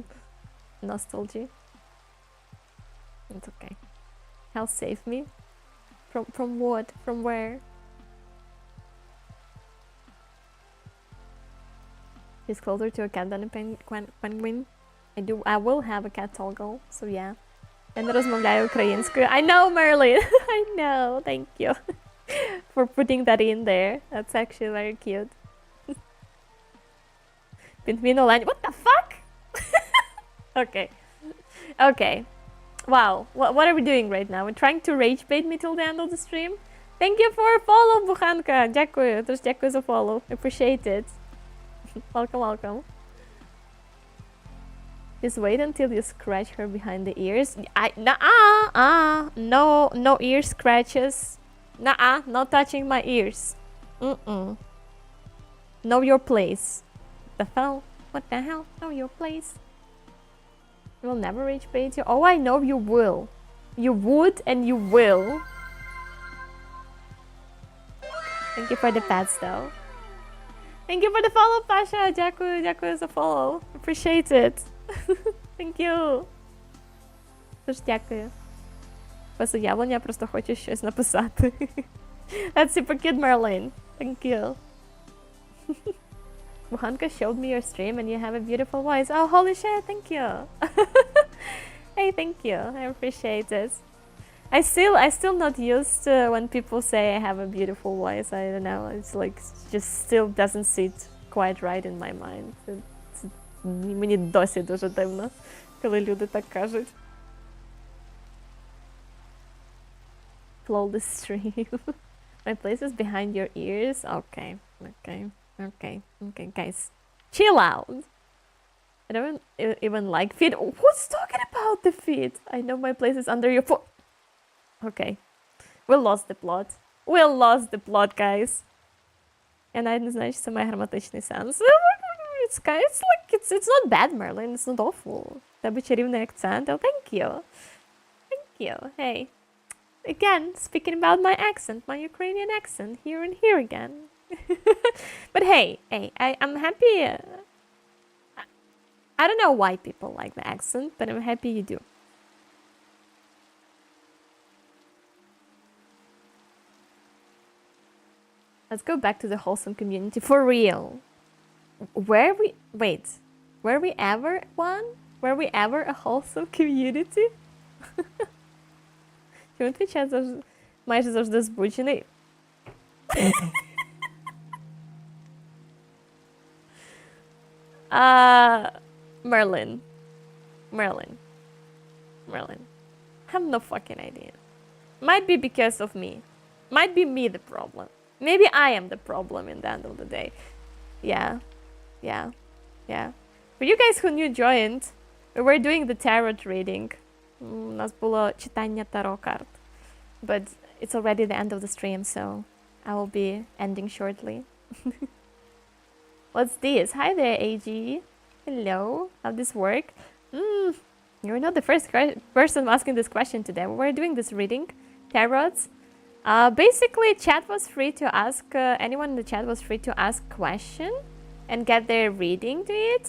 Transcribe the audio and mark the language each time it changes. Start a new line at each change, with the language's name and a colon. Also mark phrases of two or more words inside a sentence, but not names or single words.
English: Nostalgia. It's okay. Hell save me. From what? From where? He's closer to a cat than a penguin. I will have a cat toggle, so yeah.
Ukrainian: Я не розмовляю українською.
English: I know, Merlin. I know. Thank you for putting that in there. That's actually very cute. Pinguino Lan. What the fuck? Okay. Okay. Wow. What are we doing right now? We're trying to rage bait me till the end of the stream. Thank you for follow,
Ukrainian: Буханка. Дякую. Тож дякую за follow.
English: Appreciate it. Welcome, welcome. Just wait until you scratch her behind the ears. No ear scratches. No touching my ears. Know your place. The hell? What the hell? Know your place. You will never rage bait you. Oh, I know you will. You would and you will. Thank you for the pets, though. Thank you for the follow, Pasha.
Ukrainian: Дякую за
English: follow. Appreciate it. Thank you.
Ukrainian: Тож дякую. Без уявлення, просто хочу щось написати.
English: That's super cute, Merlin. Thank you. Buhanka showed me your stream and you have a beautiful voice. Oh, holy shit, thank you. Hey, thank you. I appreciate it. I still not used to when people say I have a beautiful voice. I don't know. It's like just still doesn't sit quite right in my mind.
Ukrainian: Мені досі дуже дивно, коли люди так кажуть.
English: Flow the stream. My place is behind your ears. Okay, guys. Chill out. I don't even like feet. Who's talking about the feet? I know my place is under your foot. Okay. We lost the plot. We lost the plot, guys.
Ukrainian: Я навіть не знаю, що це має граматичний сенс.
English: It's not bad, Merlin. It's not awful.
Ukrainian: Тебе чарівний акцент.
English: Oh, thank you. Thank you. Hey. Again, speaking about my accent, my Ukrainian accent, here and here again. But hey, I'm happy. I don't know why people like the accent, but I'm happy you do. Let's go back to the wholesome community for real. Were we ever one? Were we ever a wholesome community?
Ukrainian: Чому твій чат майже завжди збуджений?
English: Merlin. I have no fucking idea. Might be because of me. Might be me the problem. Maybe I am the problem in the end of the day. Yeah. For you guys who new joined, we were doing the tarot reading.
Ukrainian: У нас було читання таро карт.
English: But it's already the end of the stream, so I will be ending shortly. What's this? Hi there, AG. Hello. How this work? You're not the first person asking this question today. We're doing this reading, tarots. Basically, chat was free to ask, anyone in the chat was free to ask question and get their reading to it.